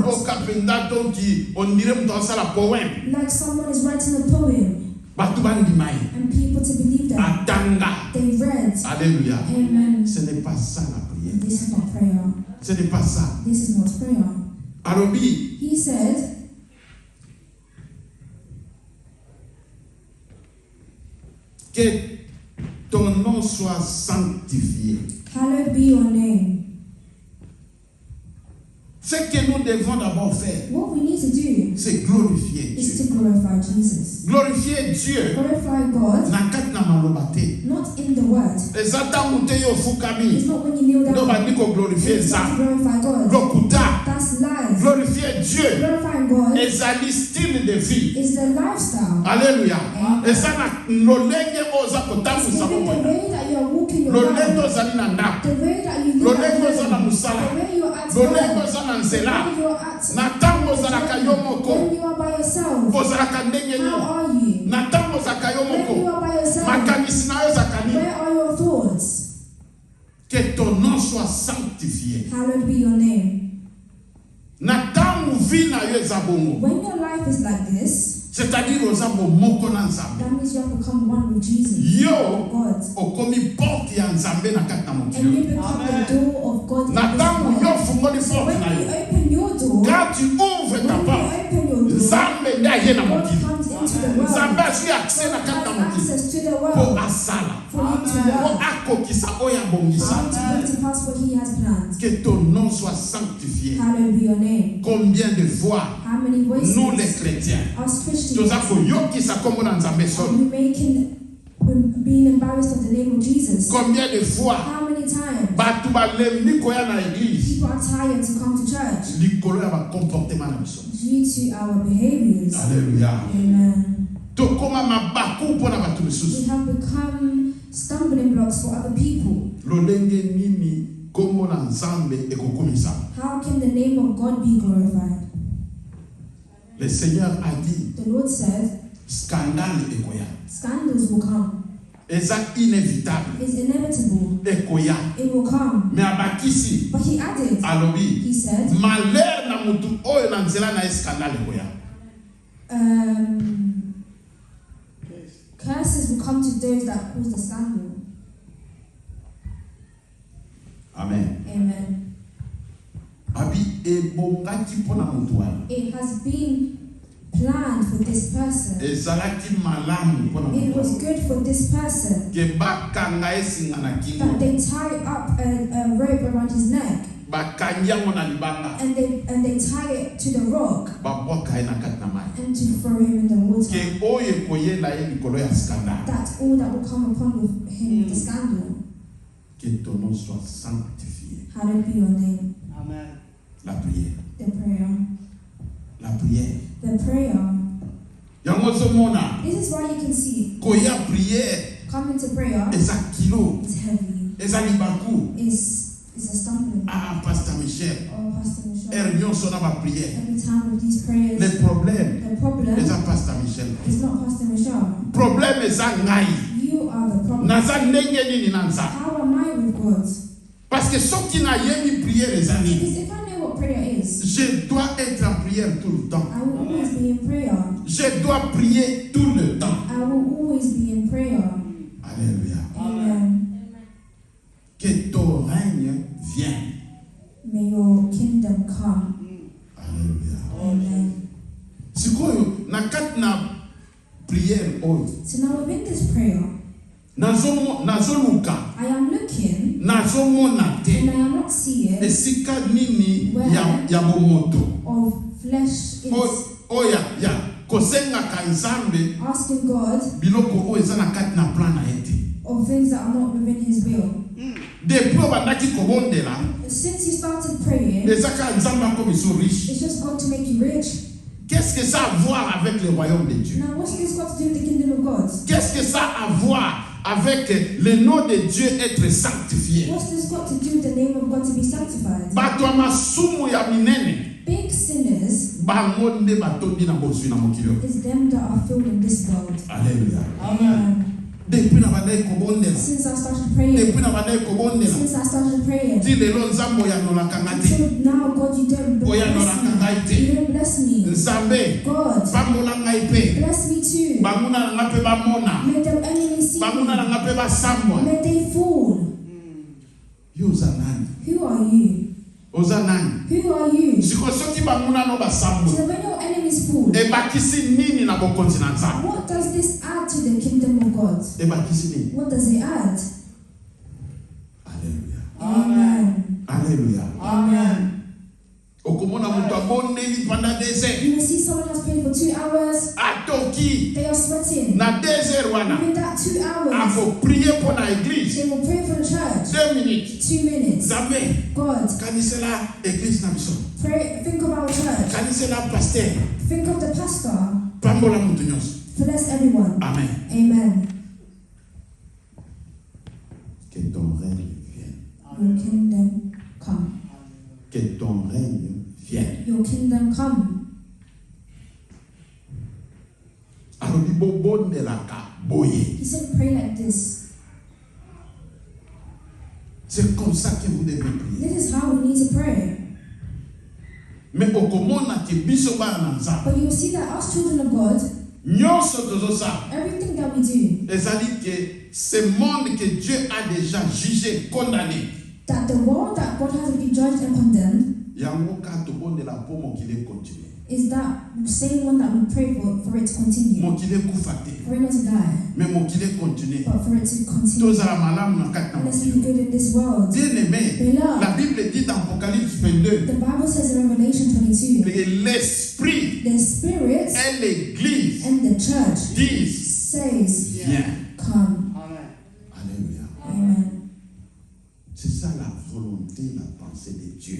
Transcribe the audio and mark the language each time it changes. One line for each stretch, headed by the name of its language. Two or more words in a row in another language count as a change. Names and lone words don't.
French: Donc on dirait poème.
English: like someone is writing a poem,
Lingala: Batu bandimai.
English: and people to believe them.
Lingala: Atanga.
English: They read.
French: Alléluia.
English: Amen.
French: Ce n'est pas ça la prière.
English: This is not prayer.
French: Ce n'est pas ça.
English: This is not prayer.
Lingala: Arobi,
English: He said,
French: que ton nom soit sanctifié.
English: hallowed be your name.
French: Ce que nous devons d'abord faire,
English: What we need to do
French: c'est glorifier
English: is
French: Dieu.
English: to glorify Jesus.
French: Glorifier Dieu.
English: Glorify God,
Lingala: Na kati na maloba te.
English: not in the word.
Lingala: Eza ntango te yo
English: It's
Lingala: ofukami.
English: not when you kneel
Lingala: Ndo
English: down.
Lingala: bandi koglorifie
English: It's not to
Lingala: Nzambe.
English: glorify God.
Lingala: Lokuta.
English: That's lies.
French: Glorifier Dieu.
English: Glorifying God
French: Ezali style de vie.
English: is the lifestyle.
French: Alléluia.
English: Amen.
Lingala: Eza na lolenge oza
English: It's
Lingala: kotambusa
English: even the
Lingala: bomoi.
English: way that you are walking your
Lingala: Lolenge
English: life.
Lingala: ozali na ndako.
English: The way that you live
Lingala: Lolenge
English: at
Lingala: oza na
English: home.
Lingala: mosala.
English: The way you are at
Lingala: Lolenge
English: work.
Lingala: oza na
English: The
Lingala: nzela.
English: way you are at
Lingala: Na ntango ozalaka yo moko.
English: when you are by yourself.
Lingala: Ozalaka ndenge
English: How
Lingala: nini.
English: are you?
Lingala: Na ntango ozalaka yo
English: When you
Lingala: moko.
English: are by yourself,
Lingala: Makanisi na yo ezalaka nini.
English: where are your thoughts?
French: Que ton nom soit sanctifié.
English: Hallowed be your name.
Lingala: Na ntango vi na yo eza bongo.
English: When your life is like this,
Lingala: C'est-à-dire oza bomoko na Nzambe.
English: that means you have become one with Jesus.
Lingala: Yo
English: God.
Lingala: okomi porte ya Nzambe na kati na
English: And
Lingala: mokili.
English: you become the door of God. in
Lingala: Na
English: this
Lingala: ntango
English: world.
Lingala: yo fungoli
English: So
Lingala: porte
English: when
Lingala: na
English: you
Lingala: yo.
English: open your door,
French: Quand tu ouvres ta
English: when you
French: porte,
English: open your door,
Lingala: Nzambe nde aye na
English: God
Lingala: mokili.
English: comes into the world.
Lingala: Nzambe azwi accès na
English: God
Lingala: kati na
English: has
Lingala: mokili.
English: access to the
Lingala: Po
English: world
Lingala: asala.
English: for him to
Lingala: Po
English: work.
Lingala: akokisa oyo abongisa.
English: And to bring to pass what he has planned.
French: Que ton nom soit sanctifié.
English: Hallowed be your name.
French: Combien de fois
English: How many voices?
French: nous les chrétiens
English: Us Christians.
Lingala: toza koyokisa kombo na Nzambe
English: Are
Lingala: soni.
English: we making, being embarrassed of the name of Jesus?
French: Combien de fois
English: How many times?
Lingala: bato balembi koya na église
English: People are tired to come to church
Lingala: likolo ya bacomportement na biso.
English: due to our behaviors.
French: Alléluia.
English: Amen.
Lingala: Tokoma mabaku mpo na bato
English: We
Lingala: misusu.
English: have become stumbling blocks for other people.
Lingala: Lolenge nini kombo na Nzambe ekokomisa.
English: How can the name of God be glorified?
French: Le Seigneur a dit
English: The Lord said,
Lingala: scandale ekoya.
English: scandals will come.
Lingala: Eza inévitable.
English: It's inevitable.
Lingala: Ekoya.
English: It will come.
Lingala: Mais abakisi
English: But he added,
Lingala: alobi
English: he said,
Lingala: malheur na mutu oyo na nzela na ye scandale ekoya.
English: Curses will come to those that cause the scandal. Amen. Amen.
Lingala: Abi ebongaki mpo na mutu wana.
English: It has been planned for this person.
Lingala: Ezalaki malamu mpo na
English: It
Lingala: mutu
English: was
Lingala: wana.
English: good for this person
Lingala: Ke bakanga ye singa na
English: that
Lingala: kingo.
English: they tie up a rope around his neck
Lingala: Bakangi yango na libanga.
English: and they tie it to the rock
Lingala: Babwaka ye na kati na mai.
English: and to throw him in the water.
Lingala: Ke oyo ekoyela ye likolo ya scandale.
English: That's all that will come upon with him, the scandal.
French: Que ton nom soit sanctifié.
English: Hallowed be your name. Amen.
French: La prière.
English: The prayer.
French: La prière.
English: The prayer.
Lingala: Yango ozomona
English: This is why you can see
Lingala: koya prière
English: coming to prayer
Lingala: eza kilo.
English: is heavy.
Lingala: Eza libaku.
English: Is a stumbling.
French: Ah, Pasteur Michel.
English: Oh, Pastor Michelle.
Lingala: Nyonso na ba prière.
English: Every time with these prayers,
French: Le problème
English: the problem
Lingala: eza Pasteur Michel.
English: is not Pastor Michelle.
Lingala: Problème eza ngai.
English: You are the problem.
Lingala: Naza ndenge nini na Nzambe.
English: How am I with God?
Lingala: Parce que soki nayebi prière eza nini.
English: Because if I know what prayer is,
French: Je dois être en prière tout le temps.
English: I will always be in prayer.
French: Je dois prier tout le temps.
English: I will always be in prayer.
French: Alléluia.
English: Amen.
French: Que ton règne vienne.
English: May your kingdom come.
French: Alléluia.
English: Amen.
Lingala: Sikoyo na kati na prière oyo.
English: So now within this prayer,
Lingala: nazoluka
English: I am looking
Lingala: nazomona
English: and
Lingala: te
English: I am not seeing
Lingala: esika nini ya bomoto
English: of flesh is
Lingala: oya ya kosengaka Nzambe
English: asking God
Lingala: biloko oyo eza na kati na plan na ye te.
English: of things that are not within His will.
Lingala: depuis obandaki kobondela
English: Since you started praying,
Lingala: ezaka nzambe akomi so riche.
English: it's just God to make you rich.
French: Qu'est-ce que ça a à voir avec le royaume de Dieu?
English: Now, what's this got to do with the kingdom of God?
French: Qu'est-ce que ça a à voir avec le nom de Dieu être sanctifié?
English: What's this got to do with the name of God to be sanctified?
Lingala: Bato ya masumu ya minene
English: Big sinners
Lingala: bango nde batondi na bozwi na mokili oyo.
English: is them that are filled in this world.
French: Alléluia.
English: Amen.
Lingala: Depuis na bandai kobondela.
English: Since I started praying,
Lingala: Depuis na bandai kobondela.
English: since I started praying,
Lingala: Ti lelo nzambe oyanolaka nga te.
English: until now, God, you don't bless
Lingala: Oyanolaka ngai
English: me.
Lingala: te.
English: You don't bless me.
Lingala: Nzambe
English: God,
Lingala: pambola ngai pe.
English: bless me too.
Lingala: Banguna na nga pe bamona.
English: May the enemy see
Lingala: Banguna na
English: me.
Lingala: nga pe basambwa.
English: May they fall.
Lingala: Yo oza nani?
English: Who are you?
Lingala: Oza nani?
English: Who are you?
Lingala: Siko soki banguna no
English: So
Lingala: basambwa.
English: when your enemies fall,
Lingala: Ebakisi nini na bokonzi na nzambe?
English: what does this add to the kingdom of God?
Lingala: Ebakisi nini?
English: What does it add?
French: Alléluia.
English: Amen.
French: Alléluia.
English: Amen.
Lingala: Okomona mutu abondeli
French: pendant des heures.
English: You will see someone has prayed for 2 hours,
Lingala: Atoki
English: they are sweating.
Lingala: na 2 heures wana.
English: Within that 2 hours,
French: Ako prier pour la église.
English: they will pray for the church.
French: 2 minutes.
English: 2 minutes.
Lingala: Nzambe
English: God,
Lingala: kanisela église na biso.
English: pray, think of our church.
Lingala: Kanisela pasteur.
English: Think of the pastor.
Lingala: Pambola mutu nyonso.
English: Bless everyone. Amen. Amen.
French: Que ton règne vienne.
English: Your kingdom come.
French: Que ton règne vienne.
English: Your kingdom come.
Lingala: Alobi bobondelaka boye.
English: He said, pray like this.
French: C'est comme ça que vous devez prier.
English: This is how we need to pray.
Lingala: Mais okomona ke biso bana na nzambe.
English: But you will see that us children of God,
Lingala: Nyonso tozosala.
English: everything that we do,
French: ezali que ce monde que Dieu a déjà jugé, condamné.
English: that the world that God has been judged and condemned,
Lingala: Yango ka tobondela po mokili continue.
English: is that same one that we pray for it to continue.
Lingala: Mokili kufa te.
English: For it not to die,
Lingala: Mais mokili continue.
English: but for it to continue.
Lingala: Tozala malamu na kati na
English: And let's be
Lingala: mokili.
English: good in this world.
French: Bien-aimé,
English: Beloved,
French: la Bible dit dans Apocalypse 22
English: the Bible says in Revelation 22,
French: que l'esprit
English: the Spirit
French: et l'église
English: and the church
French: disent
English: says,
French: viens.
English: come.
French: Alléluia.
English: Amen.
French: C'est ça la volonté, la pensée de Dieu.